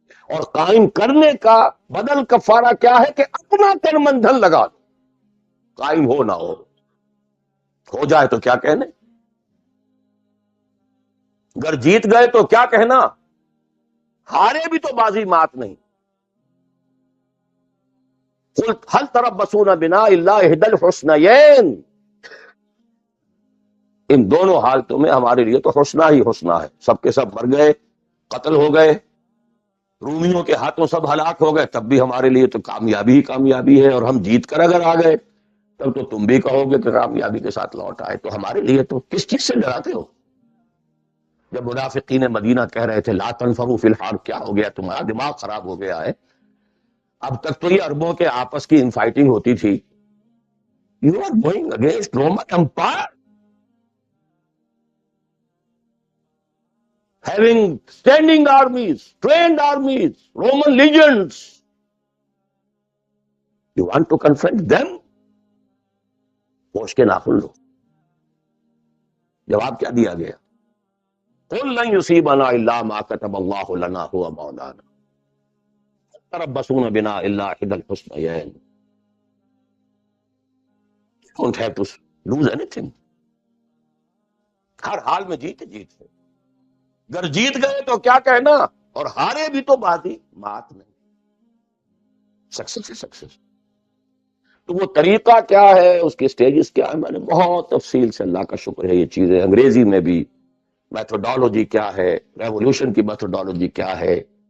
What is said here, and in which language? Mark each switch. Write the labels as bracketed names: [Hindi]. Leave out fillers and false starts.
[Urdu] اور قائم کرنے کا بدل کفارہ کیا ہے کہ اپنا تن من دھن لگا دو. قائم ہو نہ ہو جائے تو کیا کہنے، اگر جیت گئے تو کیا کہنا، ہارے بھی تو بازی مات نہیں. [Arabic] قل هل تربصون بنا الا احدى الحسنيين. [Urdu] ان دونوں حالتوں میں ہمارے لیے تو حسنہ ہی حسنہ ہے. سب کے سب مر گئے، قتل ہو گئے، رومیوں کے ہاتھوں سب ہلاک ہو گئے، تب بھی ہمارے لیے تو کامیابی ہی کامیابی ہے. اور ہم جیت کر اگر آ گئے تب تو تم بھی کہو گے کہ کامیابی کے ساتھ لوٹ آئے. تو ہمارے لیے تو کس چیز سے ڈراتے ہو؟ جب منافقین مدینہ کہہ رہے تھے لا تنفروا فی الحال، کیا ہو گیا تمہارا دماغ خراب ہو گیا ہے؟ اب تک تو یہ عربوں کے آپس کی انفائٹنگ ہوتی تھی. [English] You are going against Roman empire having standing armies, trained armies, Roman legions. You want to confront them? [Urdu] ہوش کے ناخن لو. جواب کیا دیا گیا؟ [Arabic] قل لن يصيبنا الا ما كتب الله لنا هو مولانا تربصون بنا الا احدى الحسنيين. [English] You don't have to lose anything. [Urdu] ہر حال میں جیت ہے. اگر جیت گئے تو کیا کہنا، اور ہارے بھی تو بازی مات نہیں. سکسس ہے سکسس. تو وہ طریقہ کیا ہے، اس کے سٹیجز کیا ہے، میں نے بہت تفصیل سے، اللہ کا شکر ہے، یہ چیزیں انگریزی میں بھی میتھوڈالوجی کیا ہے، ریولوشن کی میتھوڈالوجی کیا ہے.